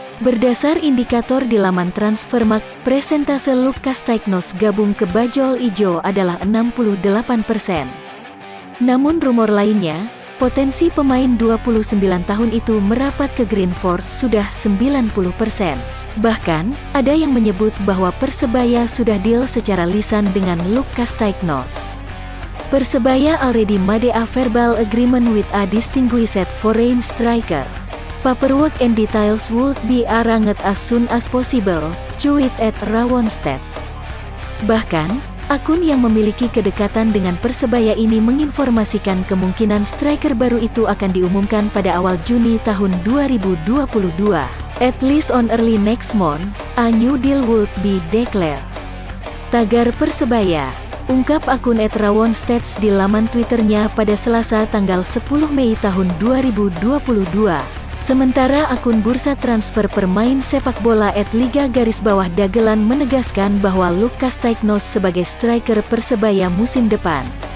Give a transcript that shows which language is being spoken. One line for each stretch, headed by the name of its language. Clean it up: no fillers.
Indonesian: Berdasar indikator di laman Transfermarkt, presentase Luuk Casteignos gabung ke Bajul Ijo adalah 68%. Namun rumor lainnya, potensi pemain 29 tahun itu merapat ke Green Force sudah 90%. Bahkan, ada yang menyebut bahwa Persebaya sudah deal secara lisan dengan Luuk Casteignos.
English: Persebaya already made a verbal agreement with a distinguished foreign striker. Paperwork and details would be arranged as soon as possible,
Indonesian: cuit
English: @Rawonsteds.
Indonesian: Bahkan, akun yang memiliki kedekatan dengan Persebaya ini menginformasikan kemungkinan striker baru itu akan diumumkan pada awal Juni tahun 2022.
English: At least on early next month, a new deal would be declared.
Indonesian: Tagar Persebaya, ungkap akun @Rawonsteds di laman Twitternya pada Selasa tanggal 10 Mei tahun 2022. Sementara akun bursa transfer permain sepak bola @Liga_Dagelan menegaskan bahwa Luuk Casteignos sebagai striker Persebaya musim depan.